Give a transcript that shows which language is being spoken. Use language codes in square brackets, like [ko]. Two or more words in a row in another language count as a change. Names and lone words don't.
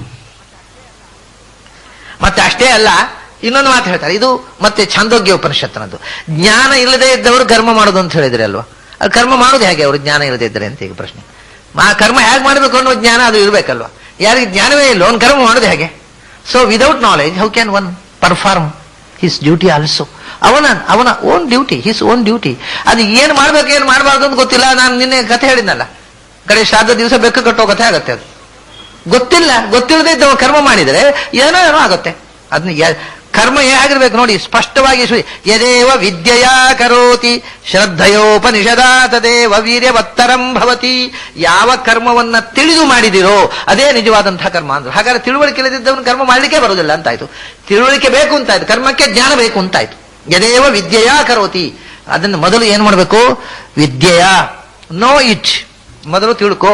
[kn] ಮತ್ತೆ ಅಷ್ಟೇ ಅಲ್ಲ, ಇನ್ನೊಂದು ಮಾತು ಹೇಳ್ತಾರೆ. ಇದು ಮತ್ತೆ ಛಾಂದೋಗ್ಯ ಉಪನಿಷತ್ತಿನದ್ದು. ಜ್ಞಾನ ಇಲ್ಲದೆ ಇದ್ದವರು ಕರ್ಮ ಮಾಡೋದು ಅಂತ ಹೇಳಿದ್ರೆ ಅಲ್ವಾ, ಅದು ಕರ್ಮ ಮಾಡೋದು ಹೇಗೆ ಅವರು ಜ್ಞಾನ ಇಲ್ಲದೆ ಇದ್ದಾರೆ ಅಂತ ಈಗ ಪ್ರಶ್ನೆ. ಕರ್ಮ ಹೇಗೆ ಮಾಡಬೇಕು ಅನ್ನೋ ಜ್ಞಾನ ಅದು ಇರಬೇಕಲ್ವಾ. ಯಾರಿಗೆ ಜ್ಞಾನವೇ ಇಲ್ಲ ಅವ್ನು ಕರ್ಮ ಮಾಡೋದು ಹೇಗೆ? [en] so without knowledge how can one perform his duty also. ಅವನ own duty, his own duty. [kn] ಅದು ಏನು ಮಾಡ್ಬೇಕು ಏನು ಮಾಡಬಾರ್ದು ಅಂತ ಗೊತ್ತಿಲ್ಲ. ನಾನು ನಿನ್ನೆ ಕಥೆ ಹೇಳಿದ್ನಲ್ಲ, ಕಡೆ ಶ್ರಾದ್ದ ದಿವಸ ಬೆಕ್ಕು ಕಟ್ಟೋ ಕಥೆ ಆಗತ್ತೆ. ಅದು ಗೊತ್ತಿಲ್ಲ, ಗೊತ್ತಿಲ್ಲದೆ ಇದ್ದವ ಕರ್ಮ ಮಾಡಿದರೆ ಏನೋ ಏನೋ ಆಗುತ್ತೆ. ಅದನ್ನ ಕರ್ಮ ಹೇಗಿರ್ಬೇಕು ನೋಡಿ, ಸ್ಪಷ್ಟವಾಗಿ [sa] ಯದೇವ ವಿದ್ಯೆಯಾ ಕರೋತಿ ಶ್ರದ್ಧಯೋಪನಿಷದಾ ತದೇವ ವೀರ್ಯವತ್ತರಂ ಭವತಿ. [kn] ಯಾವ ಕರ್ಮವನ್ನ ತಿಳಿದು ಮಾಡಿದಿರೋ ಅದೇ ನಿಜವಾದಂತಹ ಕರ್ಮ ಅಂದ್ರು. ಹಾಗಾದ್ರೆ ತಿಳುವಳಿಕೆ ಇಲ್ಲದಿದ್ದವನು ಕರ್ಮ ಮಾಡ್ಲಿಕ್ಕೆ ಬರುವುದಿಲ್ಲ ಅಂತಾಯ್ತು. ತಿಳುವಳಿಕೆ ಬೇಕು ಅಂತಾಯ್ತು, ಕರ್ಮಕ್ಕೆ ಜ್ಞಾನ ಬೇಕು ಅಂತಾಯ್ತು. [sa] ಯದೇವ ವಿದ್ಯೆಯಾ ಕರೋತಿ, [kn] ಅದನ್ನು ಮೊದಲು ಏನ್ ಮಾಡಬೇಕು? ವಿದ್ಯೆಯ [en] know it, [kn] ಮೊದಲು ತಿಳ್ಕೋ.